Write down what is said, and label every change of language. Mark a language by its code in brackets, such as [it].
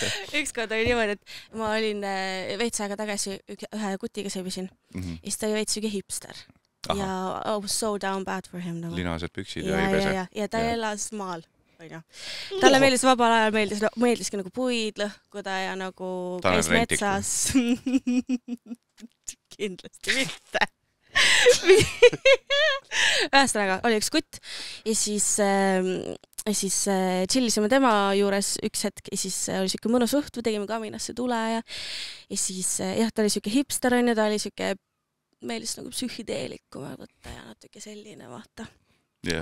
[et] Ükskord oli niimoodi, et ma olin veits aega tagasi ühe kutiga seebisin. Ja siis ta oli veits üge hipster. [en] Ja I was so down bad for him. [et] Linased püksid ja ei pese. Ja ta elas maal. Talle meeldis vabal ajal, meeldiski nagu puid lõhkuda ja nagu käis metsas. Kindlasti mitte. Ühesõnaga, oli üks kutt ja siis chillisime tema juures üks hetk ja siis oli siuke mõnus õhtu, tegime kaminasse tule ja siis ta oli siuke hipster on ja ta oli siuke meeldis nagu psühhideelikum võtta ja natuke selline vaata. Yeah.